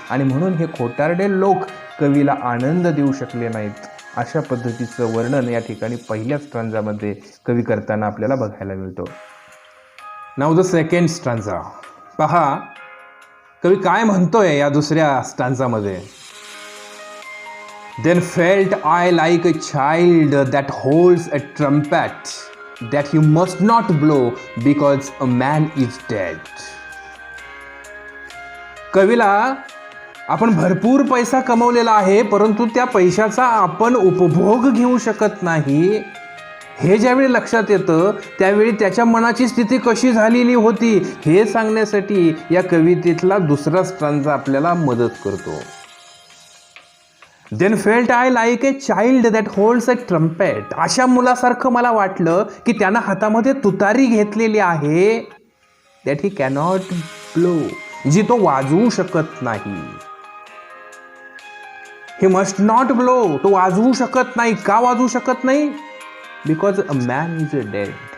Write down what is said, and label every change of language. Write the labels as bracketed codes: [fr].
[mr] आणि म्हणून हे खोटारडे लोक कवीला आनंद देऊ शकले नाहीत. अशा पद्धतीचं वर्णन या ठिकाणी पहिल्याच स्टांजामध्ये कवी करताना आपल्याला बघायला मिळतो. [en] Now the second stanza. [mr] पहा कवी काय म्हणतोय या दुसऱ्या स्टांजामध्ये. [en] Then felt I like a child that holds a trumpet that he must not blow because a man is dead. [mr] कवीला आपण भरपूर पैसा कमवलेला आहे, परंतु त्या पैशाचा आपण उपभोग घेऊ शकत नाही हे ज्यावेळी लक्षात येतं त्यावेळी त्याच्या मनाची स्थिती कशी झालेली होती हे सांगण्यासाठी या कवितेतला दुसरा स्टांजा आपल्याला मदत करतो. [en] Then felt I like a child that holds a trumpet. [mr] अशा मुलासारखं मला वाटलं की त्यानं हातामध्ये तुतारी घेतलेली आहे, [en] that he cannot blow, [mr] जी तो वाजवू शकत नाही. [en] he must not blow, [mr] तो वाजवू शकत नाही. का वाजवू शकत नाही? [en] Because a man is dead.